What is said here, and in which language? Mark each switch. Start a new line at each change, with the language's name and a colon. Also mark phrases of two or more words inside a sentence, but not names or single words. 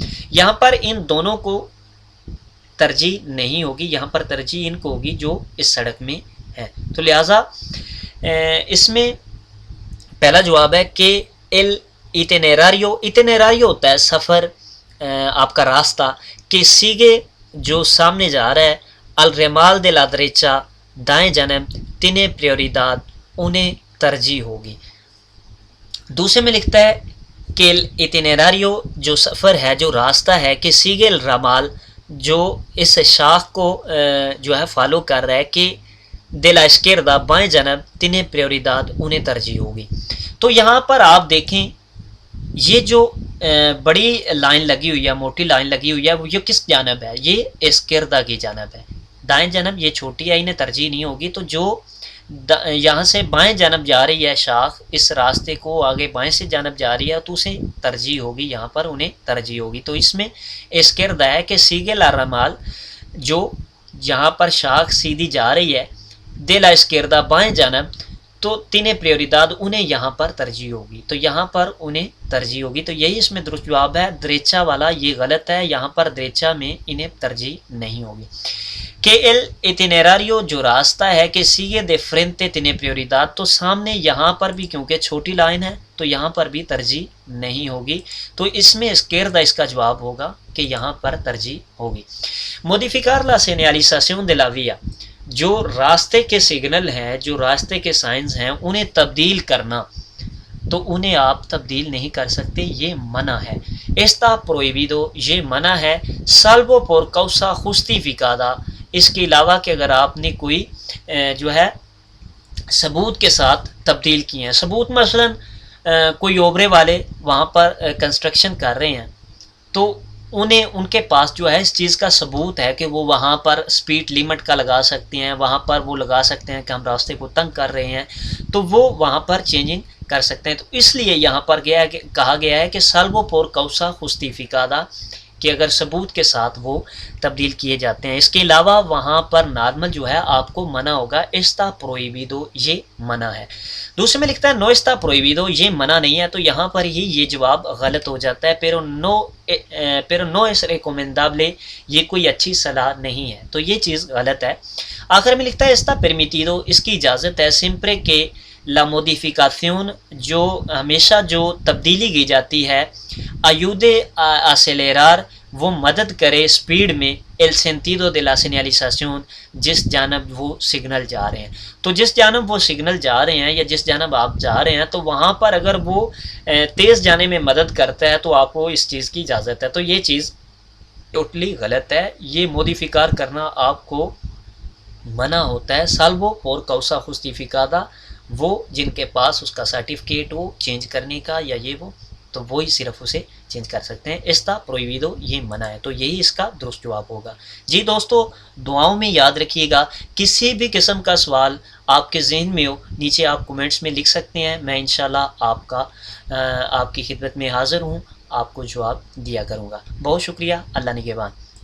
Urdu: یہاں پر ان دونوں کو ترجیح نہیں ہوگی، یہاں پر ترجیح ان کو ہوگی جو اس سڑک میں ہے۔ تو لہٰذا اس میں پہلا جواب ہے کہ
Spanish: el itinerario
Urdu: ہوتا ہے سفر، آپ کا راستہ، کہ سیگے جو سامنے جا رہا ہے،
Spanish: el ramal de la derecha
Urdu: دائیں جانب،
Spanish: tiene prioridad
Urdu: انہیں ترجیح ہوگی۔ دوسرے میں لکھتا ہے کہ ایٹینیراریو جو سفر ہے، جو راستہ ہے، کہ
Spanish: sigue el ramal
Urdu: جو اس شاخ کو جو ہے فالو کر رہا ہے، کہ
Spanish: de la izquierda
Urdu: بائیں جانب،
Spanish: tiene prioridad
Urdu: انہیں ترجیح ہوگی۔ تو یہاں پر آپ دیکھیں یہ جو بڑی لائن لگی ہوئی ہے، موٹی لائن لگی ہوئی ہے، وہ یہ کس جانب ہے؟ یہ اسکردہ کی جانب ہے، دائیں جانب یہ چھوٹی ہے، انہیں ترجیح نہیں ہوگی۔ تو جو یہاں سے بائیں جانب جا رہی ہے شاخ، اس راستے کو آگے بائیں سے جانب جا رہی ہے تو اسے ترجیح ہوگی، یہاں پر انہیں ترجیح ہوگی۔ تو اس میں اسکردہ ہے کہ
Spanish: sigue el ramal
Urdu: جو یہاں پر شاخ سیدھی جا رہی ہے،
Spanish: de la izquierda
Urdu: بائیں جانب، تو
Spanish: tiene prioridad
Urdu: انہیں یہاں پر ترجیح ہوگی، تو یہاں پر انہیں ترجیح ہوگی۔ تو یہی اس میں درست جواب ہے۔ دریچا والا یہ غلط ہے، یہاں پر دریچا میں انہیں ترجیح نہیں ہوگی۔ کہ
Spanish: el itinerario
Urdu: جو راستہ ہے، کہ
Spanish: sigue de frente tiene prioridad،
Urdu: تو سامنے یہاں پر بھی کیونکہ چھوٹی لائن ہے تو یہاں پر بھی ترجیح نہیں ہوگی۔ تو اس میں izquierda اس کا جواب ہوگا کہ یہاں پر ترجیح ہوگی۔
Spanish: modificar la señalización de la vía،
Urdu: جو راستے کے سگنل ہیں، جو راستے کے سائنز ہیں، انہیں تبدیل کرنا، تو انہیں آپ تبدیل نہیں کر سکتے، یہ منع ہے۔
Spanish: está prohibido
Urdu: یہ منع ہے۔
Spanish: salvo por causa justificada،
Urdu: اس کے علاوہ کہ اگر آپ نے کوئی جو ہے ثبوت کے ساتھ تبدیل کیے ہیں، ثبوت مثلا کوئی اوبرے والے وہاں پر کنسٹرکشن کر رہے ہیں تو انہیں ان کے پاس جو ہے اس چیز کا ثبوت ہے کہ وہ وہاں پر سپیڈ لیمٹ کا لگا سکتے ہیں، وہاں پر وہ لگا سکتے ہیں کہ ہم راستے کو تنگ کر رہے ہیں، تو وہ وہاں پر چینجنگ کر سکتے ہیں۔ تو اس لیے یہاں پر کہا گیا ہے کہ
Spanish: salvo por causa justificada,
Urdu: کہ اگر ثبوت کے ساتھ وہ تبدیل کیے جاتے ہیں۔ اس کے علاوہ وہاں پر نارمل جو ہے آپ کو منع ہوگا۔
Spanish: está prohibido
Urdu: یہ منع ہے۔ دوسرے میں لکھتا ہے
Spanish: no está prohibido
Urdu: یہ منع نہیں ہے، تو یہاں پر ہی یہ جواب غلط ہو جاتا ہے۔
Spanish: pero no es recomendable
Urdu: یہ کوئی اچھی صلاح نہیں ہے، تو یہ چیز غلط ہے۔ آخر میں لکھتا ہے
Spanish: está permitido
Urdu: اس کی اجازت ہے
Spanish: siempre que la modificación
Urdu: جو ہمیشہ جو تبدیلی کی جاتی ہے
Spanish: ayude a acelerar
Urdu: وہ مدد کرے سپیڈ میں
Spanish: el sentido de la señalización
Urdu: جس جانب وہ سگنل جا رہے ہیں۔ تو جس جانب وہ سگنل جا رہے ہیں یا جس جانب آپ جا رہے ہیں تو وہاں پر اگر وہ تیز جانے میں مدد کرتا ہے تو آپ کو اس چیز کی اجازت ہے۔ تو یہ چیز ٹوٹلی غلط ہے، یہ موڈیفیکار کرنا آپ کو منع ہوتا ہے۔
Spanish: salvo por causa justificada
Urdu: وہ جن کے پاس اس کا سرٹیفکیٹ ہو چینج کرنے کا یا یہ وہ، تو وہی صرف اسے چینج کر سکتے ہیں۔
Spanish: está prohibido
Urdu: یہ منع ہے، تو یہی اس کا درست جواب ہوگا۔ جی دوستو، دعاؤں میں یاد رکھیے گا، کسی بھی قسم کا سوال آپ کے ذہن میں ہو نیچے آپ کومنٹس میں لکھ سکتے ہیں، میں انشاءاللہ آپ کی خدمت میں حاضر ہوں، آپ کو جواب دیا کروں گا۔ بہت شکریہ، اللہ نگہبان۔